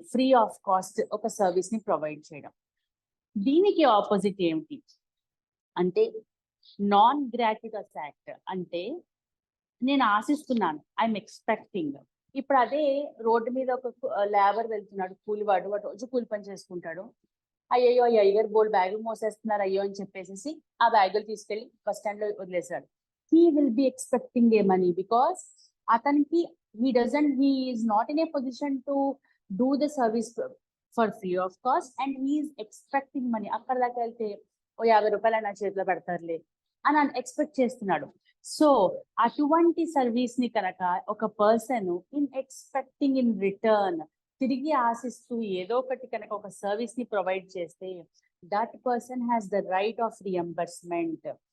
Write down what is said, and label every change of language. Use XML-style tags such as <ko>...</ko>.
<te>Free of cost ఒక service ని provide చేయడం. దీనికి ఆపోజిట్ ఏమిటి అంటే నాన్ గ్రాట్యుటస్ యాక్ట్. అంటే నేను ఆశిస్తున్నాను,</te> <en>I'm expecting.</en> <te>ఇప్పుడు అదే రోడ్డు మీద ఒక లేబర్ వెళ్తున్నాడు, కూలివాడు, వాడు రోజు కూలి పని చేసుకుంటాడు. అయ్యో అయ్యగారు బోల్ బ్యాగులు మోసేస్తున్నారు అయ్యో అని చెప్పేసి ఆ బ్యాగులు తీసుకెళ్లి బస్ స్టాండ్ లో వదిలేశాడు.</te> <en>He will be expecting a money because అతనికి he is not in a position to do the service for free of cost and he is expecting money.</en> <te>అక్కడ దాకా వెళ్తే ఓ 50 రూపాయలు నా చేతిలో పెడతారులే అని ఎక్స్పెక్ట్ చేస్తున్నాడు. సో అటువంటి సర్వీస్ ని కనుక ఒక person in expecting in return, తిరిగి ఆశిస్తూ ఏదో ఒకటి కనుక ఒక సర్వీస్ ని ప్రొవైడ్ చేస్తే</te> <en>That person has the right of reimbursement.</en>